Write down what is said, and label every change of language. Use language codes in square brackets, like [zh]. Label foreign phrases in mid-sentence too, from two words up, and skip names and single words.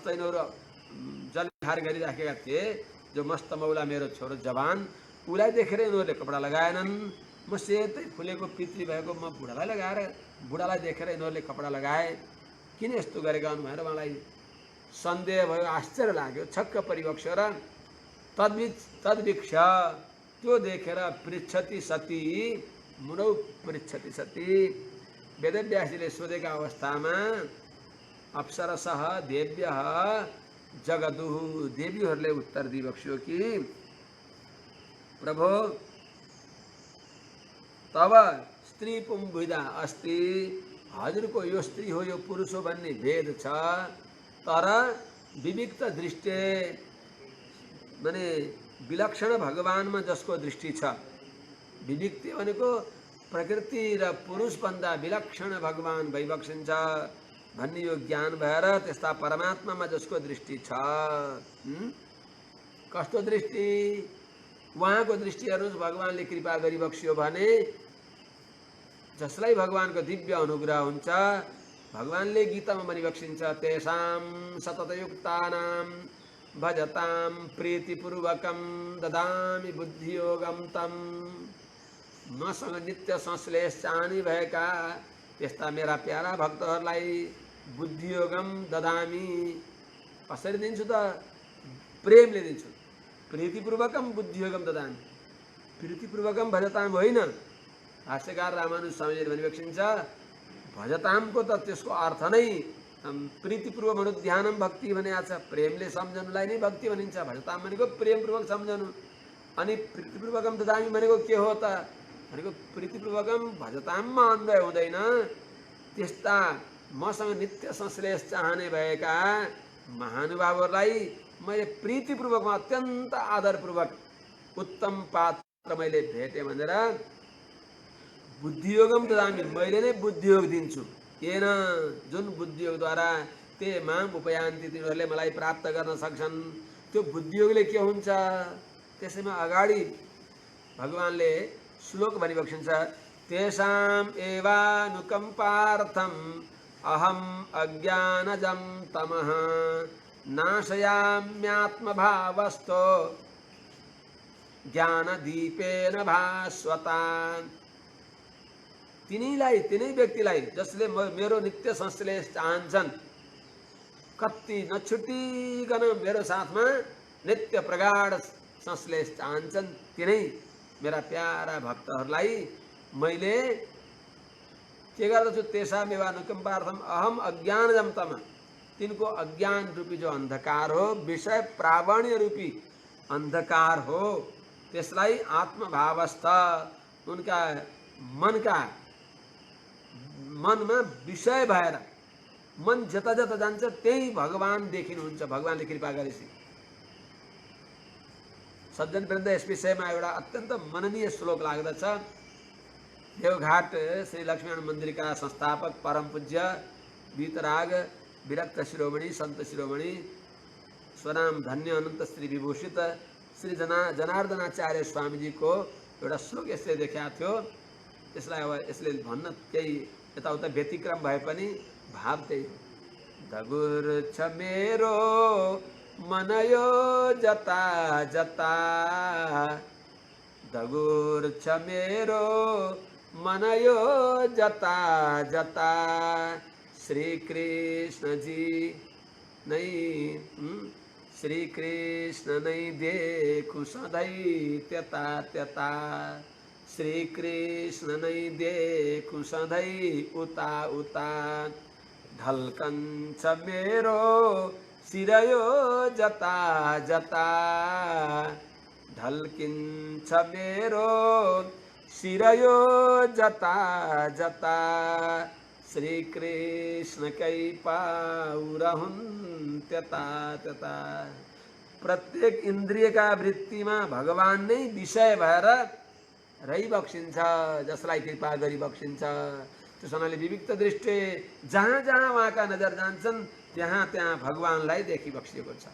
[ne] यिनीहरू जलखार गरिराखेका थिए जो मस्त मौला मेरो छोरो जवान उसलाई देखेर यिनीहरूले कपडा लगाएनन् म सेतै फुलेको पितृ भएको म बुढालाई देखेर यिनीहरूले कपडा लगाए किन यस्तो गरेका हुन् भनेर उहाँलाई सन्देह भयो आश्चर्य लाग्यो छक्क परिबक्स्यो र तद्वीक्ष त्यो देखेर [sa] पृच्छति सती मुनौ पृच्छति सती [ne] वेदव्यासीले सोधेका अवस्थामा [sa] अप्सरसः देव्यः जगदुः [ne] देवीहरूले उत्तर दिइबक्स्यो कि [sa] प्रभो तब स्त्री पुंभुदा अस्ति [ne] हजुरको यो स्त्री हो यो पुरुष हो भन्ने भेद छ तर विविक्त दृष्टि माने विलक्षण भगवानमा जसको दृष्टि छ विविक्ति भनेको प्रकृति र पुरुषभन्दा विलक्षण भगवान भइबक्सिन्छ भन्ने यो ज्ञान भएर त्यस्ता परमात्मामा जसको दृष्टि छ कस्तो दृष्टि उहाँको दृष्टि हेर्नुहोस् भगवानले कृपा गरिबक्स्यो भने जसलाई भगवानको दिव्य अनुग्रह हुन्छ भगवानले गीतामा भनिबक्सिन्छ [sa] तेषां सततयुक्तानां भजतां प्रीतिपूर्वकं ददामि बुद्धियोगं तम [ne] मसँग नित्य संश्लेष चाहने भएका त्यस्ता मेरा प्यारा भक्तहरूलाई [sa] बुद्धियोगम ददामि [ne] कसरी दिन्छु त प्रेमले दिन्छु [sa] प्रीतिपूर्वकम बुद्धियोगम ददामि प्रीतिपूर्वकम भजताम [ne] होइन भाष्यकार रामानुज स्वामीले भनिबक्सिन्छ भजतामको त त्यसको अर्थ नै प्रीतिपूर्वक भनु ध्यानम भक्ति भनेको छ प्रेमले सम्झनुलाई नै भक्ति भनिन्छ भजताम भनेको प्रेमपूर्वक सम्झनु अनि [sa] प्रीतिपूर्वकम ददामि [ne] भनेको के हो त भनेको प्रीतिपूर्वकम भजताममा अन्वय हुँदैन त्यस्ता मसँग नित्य संश्लेष चाहने भएका महानुभावहरूलाई मैले प्रीतिपूर्वकमा अत्यन्त आदरपूर्वक उत्तम पात्र मैले भेटेँ भनेर [sa] बुद्धियोगम ददामि [ne] मैले नै बुद्धियोग दिन्छु येन जुन बुद्धियोगद्वारा [sa] ते माम उपयान्ति [ne] तिनीहरूले मलाई प्राप्त गर्न सक्छन् त्यो बुद्धियोगले के हुन्छ त्यसैमा अगाडि भगवानले श्लोक भनिबक्सिन्छ [sa] तेषाम् एवानुकम्पार्थम् अहम् अज्ञानजं तमः नाशयाम्यात्मभावस्थो ज्ञानदीपेन भास्वता [ne] तिनै व्यक्तिलाई जसले मेरो नित्य संश्लेष चाहन्छन् कति नछुटिकन मेरो साथमा नित्य प्रगाढ संश्लेष चाहन्छन् तिनै मेरा प्यारा भक्तहरूलाई मैले के गर्दछु [sa] तेषामेव अनुकम्पार्थम अहम अज्ञानजं तम [ne] तिनको अज्ञान रूपी जो अंधकार हो विषय प्रावण्य रूपी अंधकार हो त्यसलाई आत्मभावस्थ उनका मनमा विषय भएर मन जता जता जान्छ त्यही भगवान देखिनुहुन्छ भगवानले कृपा गरेपछि सज्जन वृन्द यस विषयमा एउटा अत्यन्त मननीय श्लोक लाग्दछ देवघाट श्री लक्ष्मीनारायण मन्दिरका संस्थापक परम पूज्य वीतराग विरक्त शिरोमणि संत शिरोमणि स्वनाम धन्य अनंत श्री विभूषित श्री जनार्दनाचार्य स्वामीजीको एउटा श्लोक यसले देखाएको थियो त्यसलाई अब यसले भन्न केही यताउता व्यतिक्रम भए पनि भाव त्यही दगुर छ मेरो मनयो जता जता दगुर छ मेरो मनयो जता जता श्री कृष्ण जी श्री कृष्ण नै देखु सधैँ त्यता त्यता श्री कृष्ण नै देखु सधैँ उता उता ढल्कन्छ मेरो शिरयो जता जता, ढल्किन्छ मेरो शिरयो जता जता, श्री कृष्ण कै पाउरहुन् त्यता त्यता। प्रत्येक इन्द्रियका वृत्तिमा भगवान नै विषय भएर रहिबक्सिन्छ, जसलाई कृपा गरिबक्सिन्छ। त्यस हुनाले विविक्त दृष्टि जहाँ जहाँ उहाँका नजर जान्छन् त्यहाँ त्यहाँ भगवानलाई देखिबक्सिएको छ।